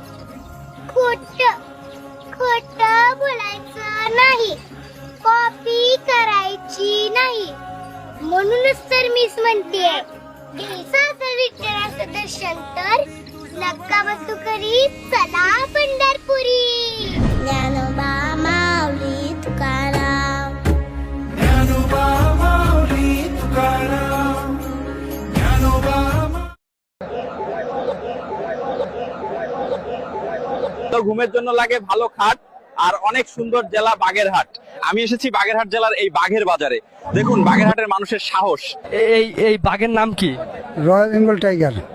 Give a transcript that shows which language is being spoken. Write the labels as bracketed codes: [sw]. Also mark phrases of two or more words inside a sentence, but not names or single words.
[mr] खोट खोट बोलायचं नाही, कॉपी करायची नाही, म्हणूनच तर मीच म्हणते घ्यायचं विठ्ठलाचं दर्शन तर नका बसू करी, चला पंढरपुरी. ज्ञानोबा माऊली तुकाराम, ज्ञानोबा माऊली तुकाराम, ज्ञानोबा [bn] ঘুমের জন্য লাগে ভালো খাট আর অনেক সুন্দর জেলা বাগেরহাট। আমি এসেছি বাগেরহাট জেলার এই বাঘের বাজারে। দেখুন বাগেরহাটের মানুষের সাহস। এই বাঘের নাম কি? [en] Royal Bengal Tiger.